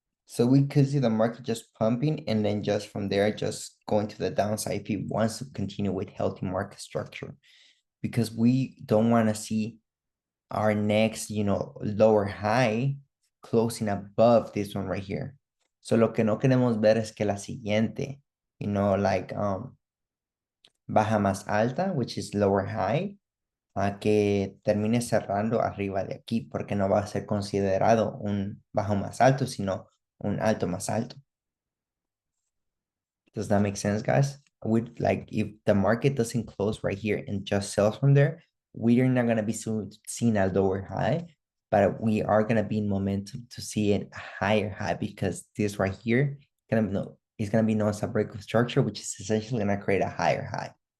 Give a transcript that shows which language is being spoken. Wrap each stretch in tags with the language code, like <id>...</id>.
<en>So we could see the market just pumping and then just from there, just going to the downside if it wants to continue with healthy market structure. Because we don't want to see our next, lower high closing above this one right here.</en> <es>So lo que no queremos ver es que la siguiente, like baja más alta,</es> <en>which is lower high,</en> <es>a que termine cerrando arriba de aquí, porque no va a ser considerado un bajo más alto, sino un alto más alto.</es> <en>Does that make sense, guys? With like if the market doesn't close right here and just sells from there, we are not gonna be seeing a lower high, but we are gonna be in momentum to see a higher high because this right here is gonna be known as a break of structure, which is essentially gonna create a higher high.</en>